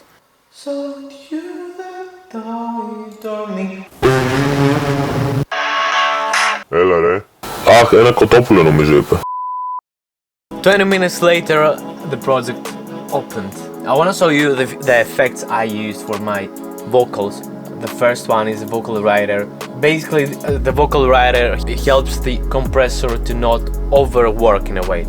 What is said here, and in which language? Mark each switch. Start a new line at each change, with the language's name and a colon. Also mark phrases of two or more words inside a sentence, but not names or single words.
English: So you
Greek: Έλα ρε. Αχ, ένα κοτόπουλο νομίζω είπε.
English: 20 minutes later, the project opened. I want to show you the effects I used for my vocals. The first one is the vocal writer. Basically, the vocal writer helps the compressor to not overwork in a way.